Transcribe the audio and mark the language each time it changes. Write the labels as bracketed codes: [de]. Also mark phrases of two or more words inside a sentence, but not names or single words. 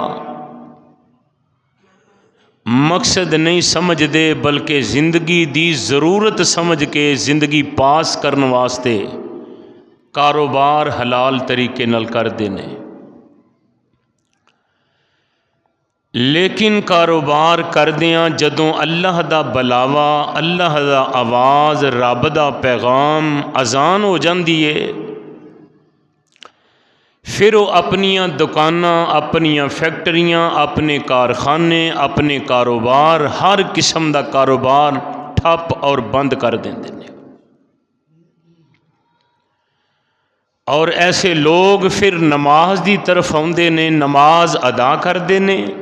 [pa] مقصد نہیں سمجھ دے بلکہ زندگی دی ضرورت سمجھ کے زندگی پاس کرنے واسطے کاروبار حلال طریقے نال کر دینے، لیکن کاروبار کردیاں جدوں اللہ دا بلاوا، اللہ دا آواز، رب دا پیغام اذان ہو جاندی ہے، پھر وہ اپنیاں دکاناں، اپنیاں فیکٹریاں، اپنے کارخانے، اپنے کاروبار، ہر قسم دا کاروبار ٹھپ اور بند کر دیندے نے۔ اور ایسے لوگ پھر نماز دی طرف آندے نے، نماز ادا کردے نے